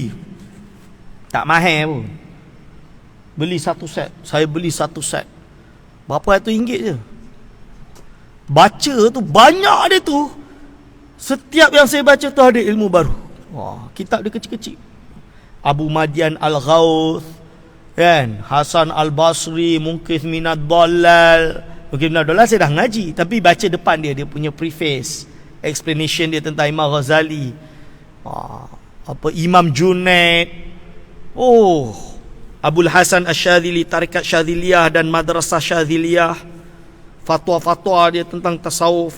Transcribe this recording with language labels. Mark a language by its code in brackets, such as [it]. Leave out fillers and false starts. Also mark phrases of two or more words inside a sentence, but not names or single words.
[ms] Tak mahal pun. Beli satu set. Saya beli satu set. Berapa ratus ringgit je. Baca tu banyak dia tu. Setiap yang saya baca tu ada ilmu baru. Wah, kitab dia kecil-kecil. Abu Madian Al-Ghawth, kan? Hasan Al-Basri, Munkith Minad Dhalal. Mungkin Minad Dhalal saya dah ngaji, tapi baca depan dia punya preface, explanation dia tentang Imam Ghazali. Apa Imam Junaid. Abul Hasan Asy-Syadzili, Tarikat Syadziliyah dan Madrasah Syadziliyah. Fatwa-fatwa dia tentang tasawuf.